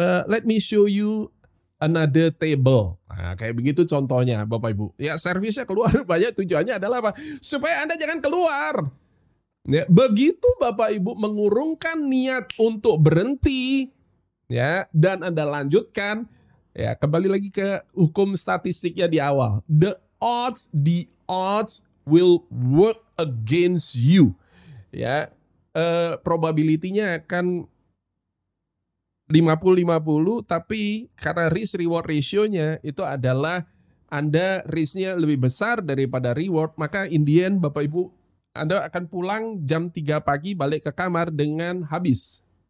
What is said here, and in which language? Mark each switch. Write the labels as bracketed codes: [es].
[en] Let me show you another table. [id] Nah, kayak begitu contohnya Bapak Ibu. Ya servisnya keluar banyak, tujuannya adalah apa? Supaya Anda jangan keluar. Ya, begitu Bapak Ibu mengurungkan niat untuk berhenti ya dan Anda lanjutkan, ya kembali lagi ke hukum statistiknya di awal. [en] The odds will work against you. [id] Ya, probability-nya akan 50-50, tapi karena risk reward ratio-nya itu adalah Anda risk-nya lebih besar daripada reward, maka [en] in the end [id] Bapak Ibu Anda akan pulang jam 3 pagi balik ke kamar dengan habis.